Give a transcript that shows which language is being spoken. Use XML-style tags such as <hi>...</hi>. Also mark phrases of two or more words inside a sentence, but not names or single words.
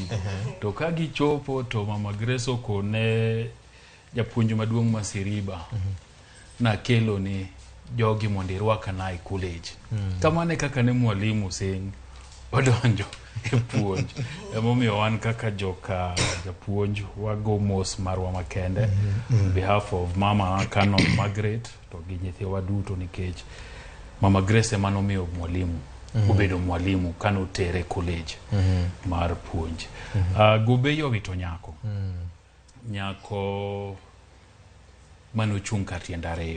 <luo>To ka gichopo to Mama Grace okone japuonj maduong' ma Siriba na kelo ni jogi mondo irwaka na e college. Kamane kaka ne mwalimu Singh odonjo e puonj. Emomiyo wan kaka joka japuonj wago mos marwa makende</luo> <en>on behalf of</en> <luo>Mama Canon Margaret to gi nyithiwa duto nikech Mama Grace emanomiyo mwalimu obedo mwalimu kano tere college mar puonj. Gubeyo wito nyako. Nyako manochung' kar tiend ariyo.</luo>